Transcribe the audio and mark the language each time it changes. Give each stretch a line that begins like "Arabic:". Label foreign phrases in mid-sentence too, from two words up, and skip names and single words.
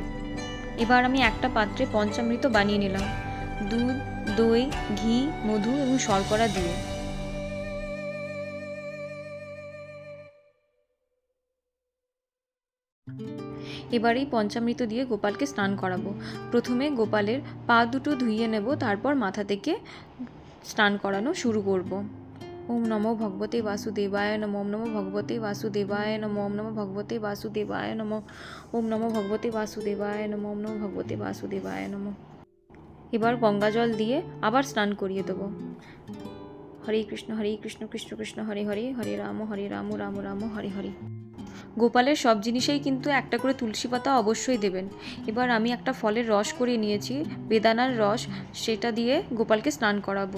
Bangla: এবার আমি একটা পাত্রে পঞ্চামৃত বানিয়ে নিলাম, দুধ, দই, ঘি, মধু এবং শর্করা দিয়ে। এবার এই পঞ্চামৃত দিয়ে গোপালকে স্নান করাবো। প্রথমে গোপালের পা দুটো ধুইয়ে নেব, তারপর মাথা থেকে স্নান করানো শুরু করব।
Sanskrit: ওম নমো ভগবতে বাসুদেবায় নমঃ, ওম নমো ভগবতে বাসুদেবায় নমঃ, ওম নমো ভগবতে বাসুদেবায় নমঃ, ওম নমো ভগবতে বাসুদেবায় নমঃ, ওম নমো ভগবতে বাসুদেবায় নমঃ।
Bangla: এবার গঙ্গা জল দিয়ে আবার স্নান করিয়ে দেবো।
Sanskrit: হরে কৃষ্ণ কৃষ্ণ কৃষ্ণ হরে হরে, হরে রাম রাম রাম হরে হরে।
Bangla: গোপালের সব জিনিসেই কিন্তু একটা করে তুলসী পাতা অবশ্যই দেবেন। এবার আমি একটা ফলের রস করে নিয়েছি, বেদানার রস, সেটা দিয়ে গোপালকে স্নান করাবো।